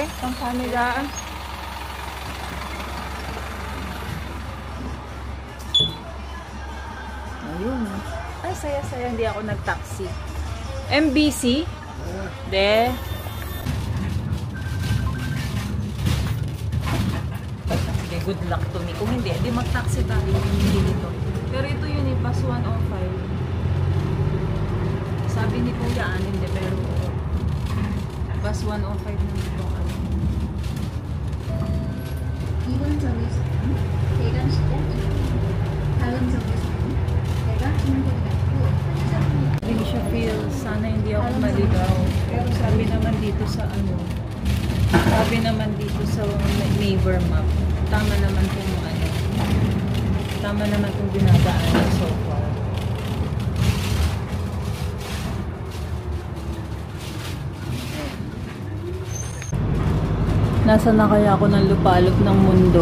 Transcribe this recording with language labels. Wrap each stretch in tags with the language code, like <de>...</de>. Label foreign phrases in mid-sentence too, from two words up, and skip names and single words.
<tl>Ang kanila. Ayun. Ay, saya-saya. Hindi ako nag-taxi. MBC? De. Sige,</tl> <en>good luck to me.</en> <tl>Kung hindi, di mag-taxi tayo. Hindi dito. Pero ito yun eh, bus 105. Sabi ni Kuya, hindi. Pero bus 105 na dito.</tl> <ko>이번 정류소는 대관시장 입구입니다. 다음 정류소는 대각 중고등학교 편의점입니다.</ko> <tl>Hindi siya feel, sana hindi ako maligaw. Pero sabi naman dito sa</tl> <en>neighbor map,</en> <tl>tama naman kung dinadaanan</tl> <en>so far.</en> <tl>Nasa na kaya ako ng lupalop ng mundo?</tl>